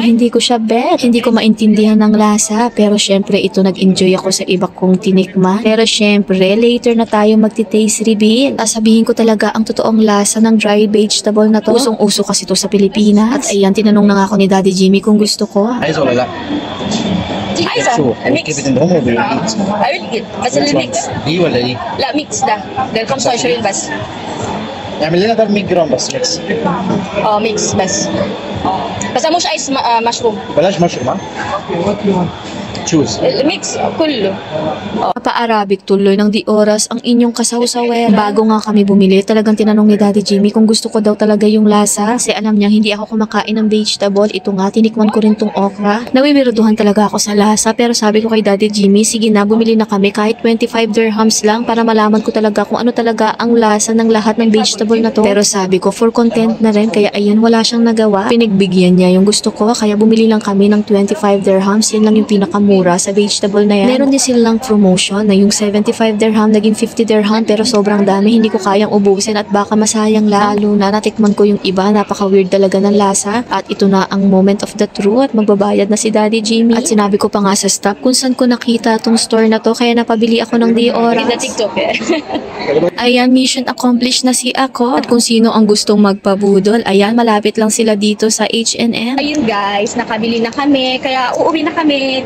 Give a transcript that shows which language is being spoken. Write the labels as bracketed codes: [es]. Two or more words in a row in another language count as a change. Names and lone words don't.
[tl] Hindi ko siya bet. Hindi ko maintindihan ng lasa. Pero syempre ito nag-enjoy ako sa iba kong tinikman. Pero syempre later na tayo magti- [en] taste reveal. [tl] Sabihin ko talaga ang totoong lasa ng [en] dry vegetable [tl] na to. Usong-uso kasi to sa Pilipinas. At ayan, tinanong na nga ako ni Daddy Jimmy kung gusto ko. [ar] عايز ولا لا؟ عايزة ميكس. كيف بتندهم ولا ميكس؟ [en] I will get [ar] بس الميكس. دي ولا دي؟ لا ميكس ده 25 بس. اعمل لنا ده 100 جرام بس ميكس. ميكس بس. بس مش عايز مشروم. بلاش مشروم ها؟ تشوز. الميكس كله. [tl] Papa-Arabic tuloy ng di oras ang inyong kasawsawera. Bago nga kami bumili, talagang tinanong ni Daddy Jimmy kung gusto ko daw talaga yung lasa. Kasi alam niya hindi ako kumakain ng vegetable. Ito nga, tinikman ko rin tong okra. Nawiwiroduhan talaga ako sa lasa. Pero sabi ko kay Daddy Jimmy, sige na, bumili na kami kahit 25 dirhams lang para malaman ko talaga kung ano talaga ang lasa ng lahat ng vegetable na to. Pero sabi ko, [en] for content [tl] na rin, kaya ayan, wala siyang nagawa. Pinigbigyan niya yung gusto ko, kaya bumili lang kami ng 25 dirhams. Yan lang yung pinakamura sa vegetable na yan. Meron din silang promotion na yung 75 dirham naging 50 dirham pero sobrang dami, hindi ko kayang ubusin at baka masayang lalo na natikman ko yung iba, napaka-weird talaga ng lasa. At ito na ang [en] moment of the truth [tl] at magbabayad na si Daddy Jimmy. At sinabi ko pa nga sa staff kung saan ko nakita tong store na to, kaya napabili ako ng di oras. Sa TikTok eh. Ayan, [en] mission accomplished [tl] na si ako. At kung sino ang gustong magpabudol, ayan, malapit lang sila dito sa H&M. Ayun guys, nakabili na kami, kaya uuwi na kami.